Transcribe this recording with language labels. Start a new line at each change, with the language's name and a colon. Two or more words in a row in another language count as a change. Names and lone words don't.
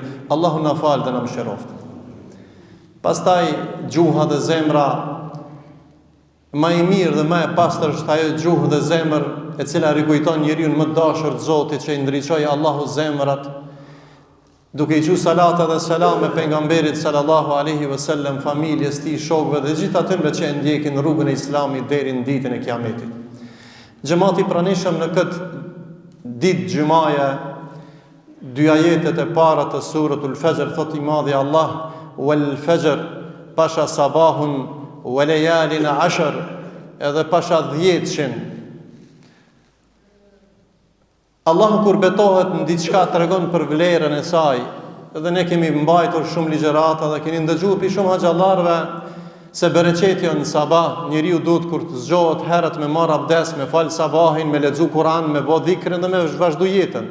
Albanian: Allahu na fal dhe na mëshiroft. Pastaj gjuha dhe zemra më e mirë dhe më e pastër është ajo gjuhë dhe zemër e cila rikujton njeriu më dashur të Zotit që i ndriçoi Allahu zemrat duke i thënë salata dhe selam e pejgamberit
Arabic: صلى الله عليه وسلم,
Albanian: familjes tij, shokëve dhe gjithë atyre që e ndjekin rrugën e Islamit deri në ditën e Kiametit. Xhamati pranishëm në këtë ditë xumaje, dy ajetet e para të suratul Fajr thot i madhi Allah
Arabic: والفجر
Albanian: pasha sabahun
Arabic: وليال عشر,
Albanian: edhe pasha 10. Allahu kur betohet në diçka tregon për vlerën e saj, dhe ne kemi mbajtur shumë ligjërata dhe keni ndëgjuar pi shumë xhallarëve se bereqeti në sabah, njeriu duhet kur të zgjohet herët me marr abdes, me fal sabahin, me lexu Kur'an, me bë dhikrin dhe me vazhdu jetën.